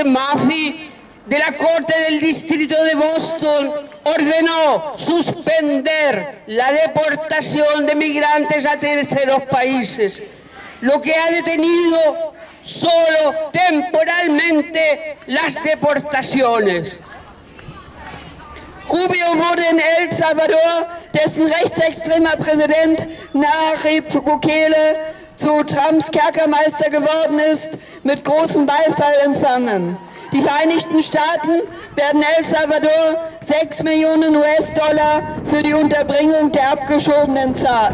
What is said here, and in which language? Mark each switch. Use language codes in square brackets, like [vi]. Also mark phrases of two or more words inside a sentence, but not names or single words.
[es] Murphy de la Corte del Distrito de Boston ordenó suspender la deportación de migrantes a terceros países, lo que ha detenido solo temporalmente las deportaciones. [de] Rubio wurde in El Salvador, dessen rechtsextremer Präsident Nayib Bukele zu Trumps Kerkermeister geworden ist, mit großem Beifall empfangen. Die Vereinigten Staaten werden El Salvador 6 Millionen US-Dollar für die Unterbringung der Abgeschobenen zahlen.